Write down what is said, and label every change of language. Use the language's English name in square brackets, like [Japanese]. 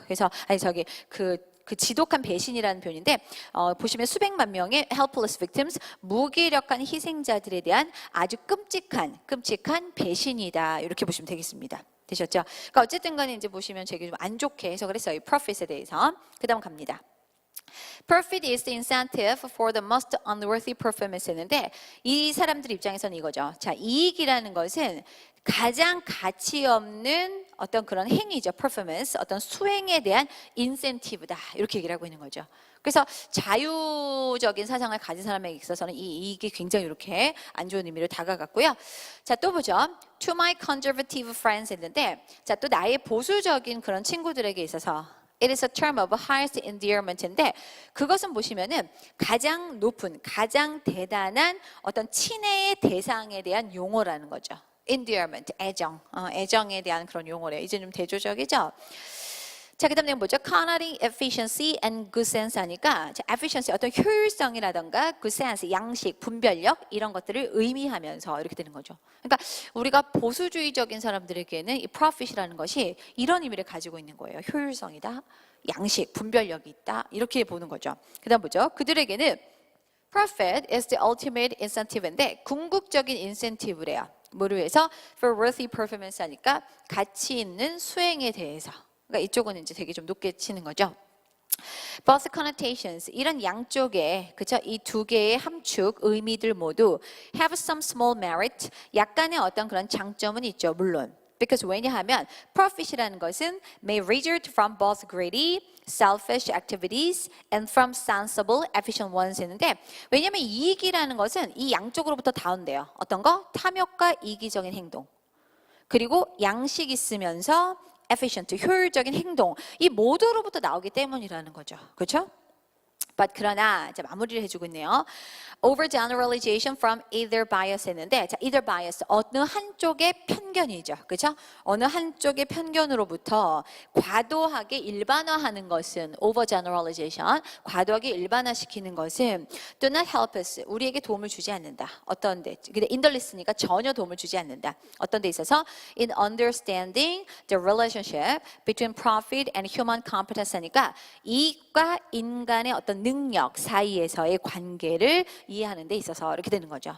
[Korean] 그래서 그 지독한 배신이라는 표현인데 보시면 수백만 명의 [English] helpless victims, [Korean] 무기력한 희생자들에 대한 아주 끔찍한 배신이다. 이렇게 보시면 되겠습니다. 되셨죠? 그러니까 어쨌든 간에 이제 보시면 제가 좀 안 좋게 해석을 했어요. 이 profit에 대해서. 그 다음 갑니다. [English] Profit is the incentive for the most unworthy performance [Korean] 했는데 이 사람들 입장에서는 이거죠. 자, 이익이라는 것은 가장 가치 없는 어떤 그런 행위죠. performance, 어떤 수행에 대한 인센티브다. 이렇게 얘기를 하고 있는 거죠. 그래서 자유적인 사상을 가진 사람에게 있어서는 이 이익이 굉장히 이렇게 안 좋은 의미로 다가갔고요. 자, 또 보죠. [English] To my conservative friends [Korean] 했는데 자, 또 나의 보수적인 그런 친구들에게 있어서 [English] It is a term of highest endearment [Korean] 인데 그것은 보시면은 가장 높은, 가장 대단한 어떤 친애의 대상에 대한 용어라는 거죠. endearment, 애정, 애정에 대한 그런 용어래요. 이제 좀 대조적이죠. 자, 그 다음 내용 뭐죠? [English] Connoting efficiency and good sense [Korean] 하니까 자, efficiency, 어떤 효율성이라던가 good sense, 양식, 분별력 이런 것들을 의미하면서 이렇게 되는 거죠. 그러니까 우리가 보수주의적인 사람들에게는 이 profit이라는 것이 이런 의미를 가지고 있는 거예요. 효율성이다, 양식, 분별력이 있다 이렇게 보는 거죠. 그 다음 뭐죠? 그들에게는 [English] profit is the ultimate incentive [Korean] 인데 궁극적인 인센티브래요. 뭐를 위해서? [English] For worthy performance [Korean] 하니까 가치 있는 수행에 대해서. 그러니까 이쪽은 이제 되게 좀 높게 치는 거죠. [English] Both connotations, [Korean] 이런 양쪽에 그쵸? 이 두 개의 함축 의미들 모두 [English] have some small merit, [Korean] 약간의 어떤 그런 장점은 있죠. 물론. [English] Because 왜냐하면 profit이라는 것은 may result from both greedy, selfish activities and from sensible, efficient ones [Korean] 했는데 왜냐하면 이익이라는 것은 이 양쪽으로부터 다 온대요. 어떤 거? 탐욕과 이기적인 행동. 그리고 양식 있으면서 efficient, 효율적인 행동. 이 모두로부터 나오기 때문이라는 거죠. 그렇죠? But 그러나 이제 마무리를 해주고 있네요. [English] Overgeneralization from either bias 했는데 자, either bias [Korean] 어느 한쪽의 편견이죠. 그렇죠? 어느 한쪽의 편견으로부터 과도하게 일반화하는 것은 overgeneralization, 과도하게 일반화시키는 것은 [English] do not help us, [Korean] 우리에게 도움을 주지 않는다. 어떤 데? 근데 [English] in the list [Korean] 니까 전혀 도움을 주지 않는다. 어떤 데 있어서 [English] in understanding the relationship between profit and human competence [Korean] 하니까 이익과 인간의 어떤 능력 사이에서의 관계를 이해하는 데 있어서 이렇게 되는 거죠.